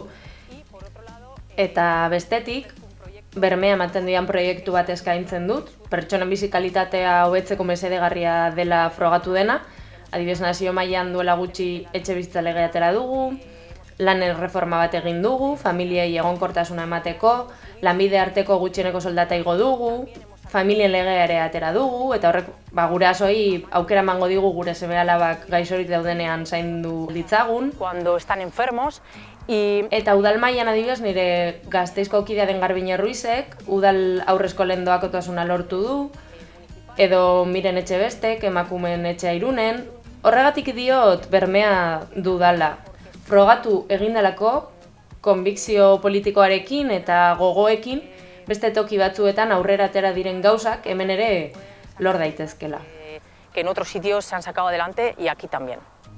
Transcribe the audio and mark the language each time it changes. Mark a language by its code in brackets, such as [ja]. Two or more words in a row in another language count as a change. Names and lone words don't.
[eu] Eta bestetik, bermea ematen dian proiektu bat eskaintzen dut, pertsonen bizi kalitatea hobetzeko mesedegarria dela frogatu dena, adibidez nazio mailan duela gutxi etxe bizitza legea atera dugu, lan erreforma bat egin dugu, familiei egonkortasuna emateko, lanbide arteko gutxieneko soldata igo dugu, familien legea ere atera dugu, eta horrek gurasoei aukera emango digu gure seme-alabak gaixorik daudenean zaindu ditzagun. [es] Cuando están enfermos. [eu] Eta udal mailan adibidez nire Gasteizko kidea den Garbine Ruizek, udal aurreskolen doakotasuna lortu du, edo Miren Etxebestek, emakumeen etxea Irunen. Horregatik diot bermea dudala. Frogatu egin delako konbikzio politikoarekin eta gogoekin beste toki batzuetan aurrera atera diren gauzak hemen ere lor daitezkela. [es] Que en otros sitios se han sacado adelante y aquí también.